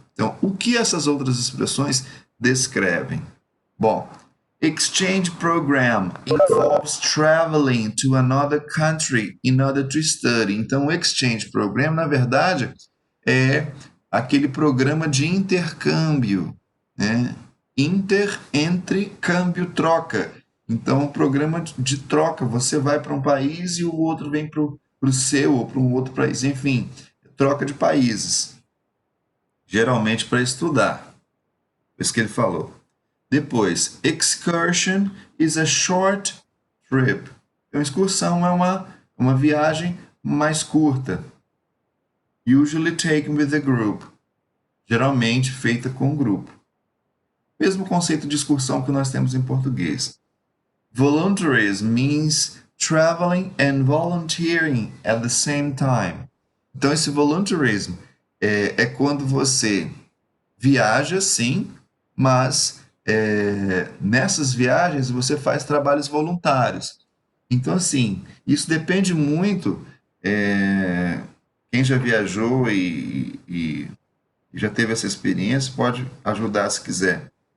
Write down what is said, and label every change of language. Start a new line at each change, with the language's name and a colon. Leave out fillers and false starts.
Portuguese: Então, o que essas outras expressões descrevem?
English: Bom, exchange program involves traveling to another country in order to study.
Portuguese: Então, o exchange program, na verdade, é aquele programa de intercâmbio, né? Entre, câmbio, troca. Então, um programa de troca, você vai para um país e o outro vem para o seu ou para um outro país, enfim, troca de países, geralmente para estudar. Isso que ele falou.
English: Depois, excursion is a short trip.
Portuguese: Então, excursão é uma viagem mais curta.
English: Usually taken with a group.
Portuguese: Geralmente feita com um grupo. Mesmo conceito de excursão que nós temos em português.
English: Voluntarism means traveling and volunteering at the same time.
Portuguese: Então, esse voluntarism é quando você viaja, sim, mas nessas viagens você faz trabalhos voluntários. Então, assim, isso depende muito. Quem já viajou e já teve essa experiência pode ajudar se quiser.